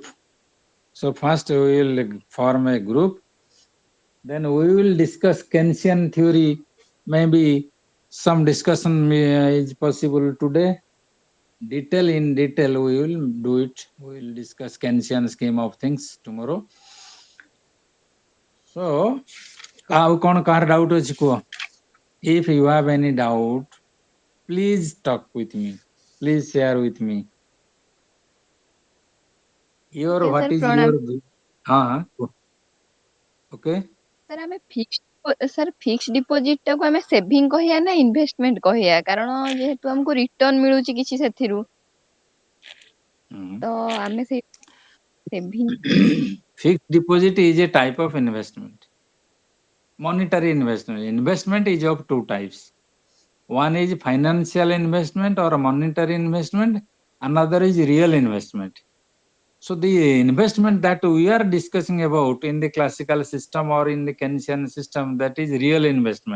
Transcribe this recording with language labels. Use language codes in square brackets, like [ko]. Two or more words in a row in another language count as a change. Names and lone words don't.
[en] So first we will form a group, then we will discuss Keynesian theory. Maybe some discussion is possible today. In detail we will do it. We will discuss Keynesian scheme of things tomorrow. So how [or] କୋଉ କାର doubt ଅଛି କୁହ? [en] If you have any doubt, please talk with me, please share with me. Your Okay, what sir, is [or] ପ୍ରଣାମ। [en] your okay? [or] ସାର୍ ଆମେ [en] fix deposit [or] ଟାକୁ ଆମେ ସେଭିଂ କହିବା ନା ଇନଭେଷ୍ଟମେଣ୍ଟ କହିବା? କାରଣ ଯେହେତୁ ଆମକୁ ରିଟର୍ନ ମିଳୁଛି କିଛି ସେଥିରୁ, ତ ଆମେ ସେଇ ସେଭିଂ [en] Fixed deposit is a type of investment. Monetary investment. Investment is of two types. One is financial investment or monetary investment. Another is real investment. So the investment that we are discussing about in the classical system or in the Keynesian system, that is real investment.